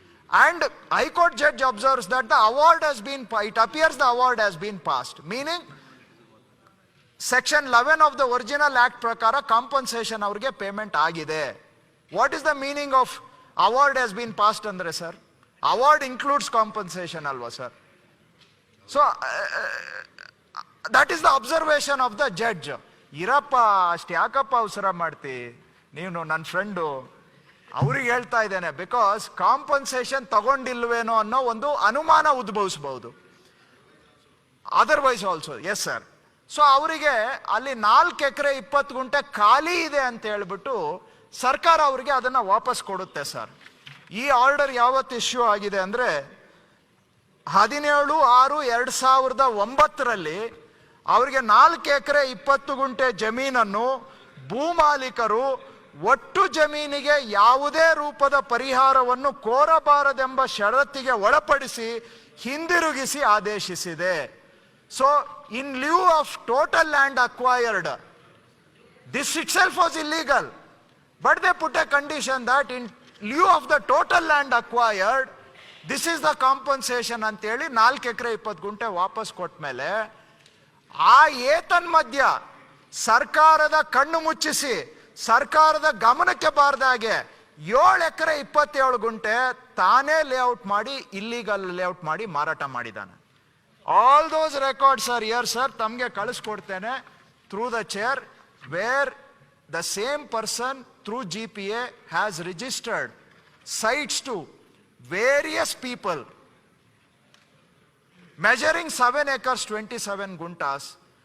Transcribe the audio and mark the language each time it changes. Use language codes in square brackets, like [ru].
[en] And High Court judge observes that the award has been, it appears the award has been passed, meaning Section 11 of the original act [kn] prakara compensation avrige payment agide. [en] What is the meaning of award has been passed andre sir? Award includes compensation alva sir. So that is the observation of the judge. [kn] Irappa ಅಷ್ಟು ಯಾಕಪ್ಪ ಅವಸರ ಮಾಡ್ತಿ ನೀನು, ನನ್ನ friend ಅವ್ರಿಗೆ ಹೇಳ್ತಾ ಇದ್ದೇನೆ, because compensation ತಗೊಂಡಿಲ್ವೇನೋ ಅನ್ನೋ ಒಂದು ಅನುಮಾನ ಉದ್ಭವಿಸಬಹುದು. [en] Otherwise also yes sir. [kn] So ಅವರಿಗೆ ಅಲ್ಲಿ 4 ಎಕರೆ 20 ಗುಂಟೆ ಖಾಲಿ ಇದೆ ಅಂತ ಹೇಳ್ಬಿಟ್ಟು ಸರ್ಕಾರ ಅವರಿಗೆ ಅದನ್ನ ವಾಪಸ್ ಕೊಡುತ್ತೆ ಸರ್. ಈ ಆರ್ಡರ್ ಯಾವತ್ತು ಇಶ್ಯೂ ಆಗಿದೆ ಅಂದ್ರೆ 17/6/2009 ಅವರಿಗೆ 4 ಎಕರೆ 20 ಗುಂಟೆ ಜಮೀನನ್ನು ಭೂಮಾಲೀಕರು ಒಟ್ಟು ಜಮೀನಿಗೆ ಯಾವುದೇ ರೂಪದ ಪರಿಹಾರವನ್ನು ಕೋರಬಾರದೆಂಬ ಷರತ್ತಿಗೆ ಒಳಪಡಿಸಿ ಹಿಂದಿರುಗಿಸಿ ಆದೇಶಿಸಿದೆ. [en] So, in lieu of total land acquired, this itself was illegal. But they put a condition that in lieu of the total land acquired, this is the compensation [kn] ಅಂತೇಳಿ 4 ಎಕರೆ 20 ಗುಂಟೆ ವಾಪಸ್ ಕೊಟ್ಟ ಮೇಲೆ ಆ ಏತನ್ ಮಧ್ಯ ಸರ್ಕಾರದ ಕಣ್ಣು ಮುಚ್ಚಿಸಿ ಸರ್ಕಾರದ ಗಮನಕ್ಕೆ ಬಾರದಾಗೆ 7 ಎಕರೆ 27 ಗುಂಟೆ ತಾನೇ ಲೇಔಟ್ ಮಾಡಿ ಇಲ್ಲಿಗಲ್ ಲೇಔಟ್ ಮಾಡಿ ಮಾರಾಟ ಮಾಡಿದ್ದಾನೆ. [en] All those records are here, sir. [kn] ತಮಗೆ ಕಳಿಸ್ಕೊಡ್ತೇನೆ [en] through the chair, where the same person through GPA has registered sites to various people measuring 7 acres 27 guntas.